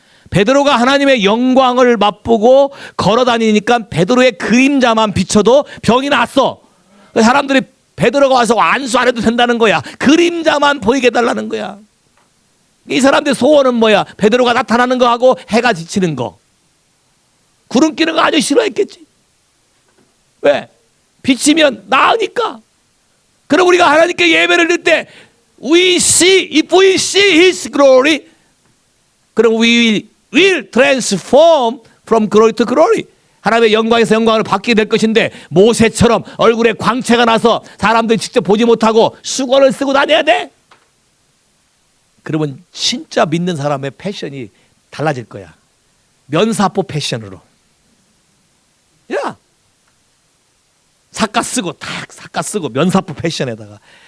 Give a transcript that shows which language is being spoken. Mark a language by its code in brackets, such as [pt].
[ko] 베드로가 하나님의 영광을 맛보고 걸어다니니까 베드로의 그림자만 비춰도 병이 났어. 사람들이 베드로가 와서 안수 안 해도 된다는 거야. 그림자만 보이게 해달라는 거야. 이 사람들의 소원은 뭐야? 베드로가 나타나는 거하고 해가 지치는 거. 구름 끼는 거 아주 싫어했겠지. 왜? 비치면 나으니까. 그럼 우리가 하나님께 예배를 드릴 때 [en] if we see His glory, 그럼 we will transform from glory to glory. [ko] 하나님의 영광에서 영광으로 바뀌게 될 것인데 모세처럼 얼굴에 광채가 나서 사람들이 직접 보지 못하고 수건을 쓰고 다녀야 돼. 그러면 진짜 믿는 사람의 패션이 달라질 거야. 면사포 패션으로. 야, 삭가 쓰고 면사포 패션에다가